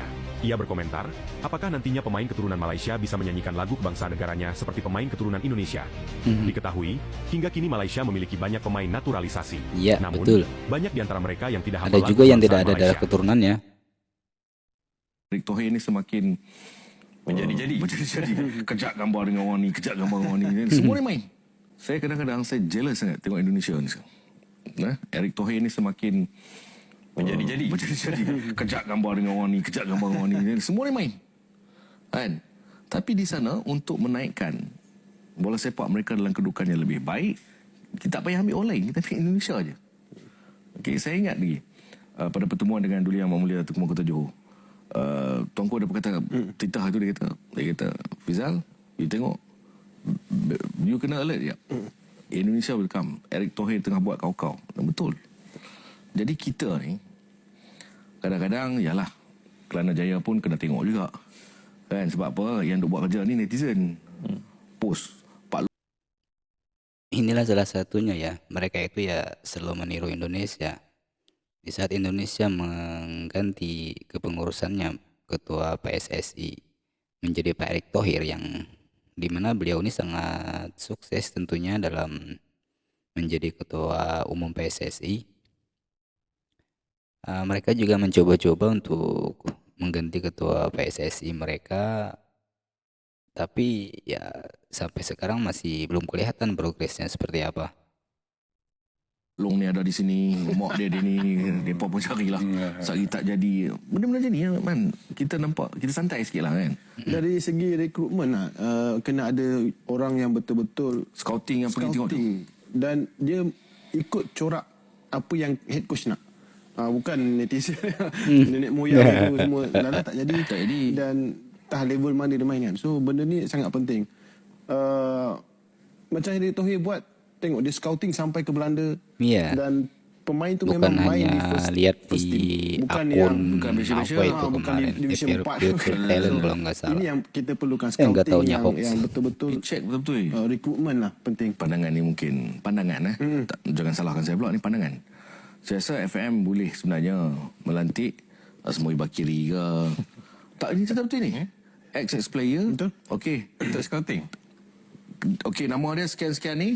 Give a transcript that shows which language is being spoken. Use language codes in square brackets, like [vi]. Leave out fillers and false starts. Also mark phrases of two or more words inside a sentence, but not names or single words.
[id] Ia berkomentar, apakah nantinya pemain keturunan Malaysia bisa menyanyikan lagu kebangsaan negaranya seperti pemain keturunan Indonesia? Diketahui, hingga kini Malaysia memiliki banyak pemain naturalisasi. Iya, Namun, betul. banyak di antara mereka yang tidak Ada hafal lagu juga yang tidak kebangsaan ada darah Malaysia. keturunannya. [ms] Erick Thohir ni semakin menjadi-jadi. Kejap gambar dengan orang ni, kejap gambar dengan orang ni. Semua dia main. Saya kadang-kadang saya jealous sangat tengok Indonesia ni sekarang. Erick Thohir ni semakin menjadi-jadi. Kejap gambar dengan orang ni, kejap gambar dengan orang ni. Semua dia main. Kan? Tapi di sana untuk menaikkan bola sepak mereka dalam kedudukan yang lebih baik, kita tak payah ambil orang lain, kita ambil Indonesia aja. Okay, saya ingat lagi pada pertemuan dengan Duli Yang Mulia Tuan Kota Johor. Tuanku ada berkata titah tu, dia kata Fizal, you tengok, you kena alert ya. [en] Indonesia will come. [ms] Erick Thohir tengah buat kau-kau. Dan betul. Jadi kita ni kadang-kadang yalah, Kelana Jaya pun kena tengok juga. Kan, sebab apa? Yang duk buat kerja ni netizen. Post Pak [id] Inilah salah satunya ya. Mereka itu ya selalu meniru Indonesia. Di saat Indonesia mengganti kepengurusannya, ketua PSSI menjadi Pak Erick Thohir yang dimana beliau ini sangat sukses tentunya dalam menjadi ketua umum PSSI. Mereka juga mencoba-coba untuk mengganti ketua PSSI mereka, tapi ya sampai sekarang masih belum kelihatan progresnya seperti apa. [ms] Long ni ada di sini, mak dia di ni, mereka pun carilah. Sehari tak jadi. Benda-benda macam ni ya, man. Kita nampak, kita santai sikit lah kan. Dari segi rekrutmen lah, kena ada orang yang betul-betul Scouting yang pergi tengok tu. dan dia ikut corak apa yang head coach nak. Bukan netizen nenek moyang tu semua dah tak jadi. Tak jadi. Dan tah level mana dia main kan. So benda ni sangat penting. Macam Erick Thohir buat, tengok dia scouting sampai ke Belanda. [id] Iya. [ms] Dan pemain tu [id] Bukan [ms] memang main di [id] hanya [ms] first [id] lihat [ms] team. [id] di [ms] Bukan [id] akun yang [ms] bukan Malaysia, [id] apa itu [ms] bukan [id] kemarin [ms] di Division 4. [id] Future Talent kalau nggak [ms] Ini [id] salah. [ms] yang kita perlukan, [id] Saya nggak [ms] scouting [id] taunya hoax. [ms] yang betul-betul Check betul-betul. recruitment lah penting. Pandangan ni mungkin pandangan tak, jangan salahkan saya pula, ni pandangan. Saya rasa FM boleh sebenarnya melantik Asmoi Bakiri ke. Tak, ini cakap betul ni. Ex player. Betul. Okey, untuk scouting. Okey, nama dia sekian-sekian ni.